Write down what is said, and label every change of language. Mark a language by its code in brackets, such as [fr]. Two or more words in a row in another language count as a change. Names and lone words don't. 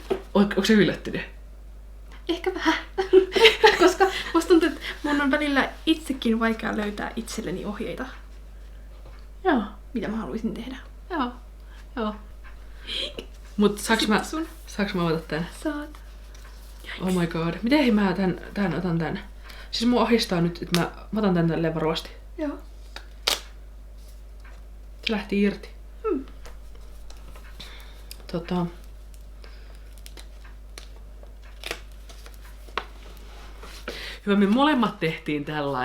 [fi] Onko se yllättynyt? Ehkä vähän. Koska musta tuntuu, että mun on välillä itsekin vaikea löytää itselleni ohjeita. Joo. Mitä mä haluaisin tehdä. Joo. Mut saaks mä avata tän? Saat. [en] Oh my god. [fi] Miten mä otan tän? Siis mua ahdistaa nyt, että mä otan tän tälleen varovasti. Joo. Se lähti irti. Hyvä, me molemmat tehtiin tällainen.